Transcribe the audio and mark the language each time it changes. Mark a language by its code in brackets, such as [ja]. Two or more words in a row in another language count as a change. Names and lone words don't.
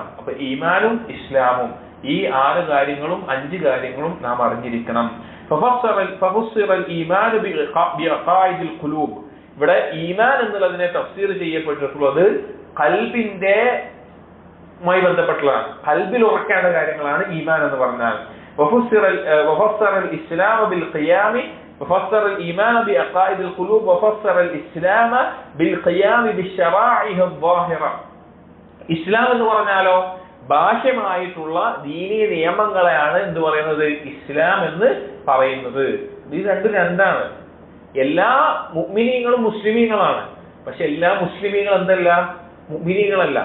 [ml] അപ്പൊ ഈമാനും ഇസ്ലാമും, ഈ 6 കാര്യങ്ങളും 5 കാര്യങ്ങളും നാം അറിഞ്ഞിരിക്കണം. ഇവിടെ ഈമാൻ എന്നുള്ളതിനെ തഫ്സീർ ചെയ്യപ്പെട്ടിട്ടുള്ളത് ഖൽബിന്റെ മായി ബന്ധപ്പെട്ടുള്ളതാണ്. ഖൽബിൽ ഉറക്കേണ്ട കാര്യങ്ങളാണ് ഈമാൻ എന്ന് പറഞ്ഞാൽ. [ar] وفسر الإسلام بالقيام وفسر الإيمان بعقائد القلوب وفسر الإسلام بالقيام بالشرائع الظاهرة. [ml] ഇസ്ലാം എന്ന് പറഞ്ഞാലോ ബാഹ്യമായിട്ടുള്ള ദീനീയ നിയമങ്ങളെയാണ് എന്ത് പറയുന്നത്, ഇസ്ലാം എന്ന് പറയുന്നത്. ഇത് രണ്ടാണ്. എല്ലാ മുഅ്മിനീങ്ങളും മുസ്ലിമീങ്ങളാണ്, പക്ഷെ എല്ലാ മുസ്ലിമീങ്ങൾ എന്തല്ല, മുഅ്മിനീങ്ങളല്ല.